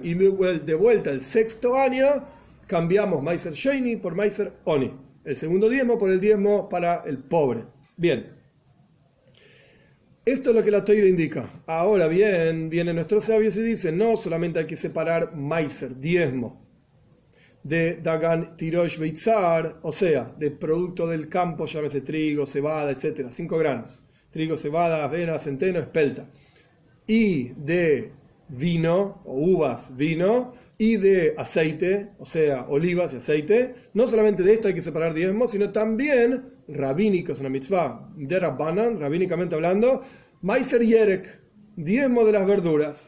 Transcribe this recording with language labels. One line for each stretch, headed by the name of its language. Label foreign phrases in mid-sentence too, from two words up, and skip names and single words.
Spanish: Y de vuelta el sexto año, cambiamos
Hebrew: מעשר שני
Spanish: por
Hebrew: מעשר עני.
Spanish: el segundo diezmo por el diezmo para el pobre. Bien. Esto es lo que la Torá indica. Ahora bien, vienen nuestros sabios y dicen, no solamente hay que separar maiser, diezmo, de
Hebrew: דגן, תירוש, יצהר,
Spanish: o sea, de producto del campo, llámese trigo, cebada, etc., 5 granos. Trigo, cebada, avena, centeno, espelta. Y de vino, o uvas, vino, y de aceite, o sea, olivas y aceite. No solamente de esto hay que separar diezmo, sino también rabínico, es una
Hebrew: מצוה דרבנן,
Spanish: rabínicamente hablando,
Hebrew: מעשר ירק,
Spanish: diezmo de las verduras.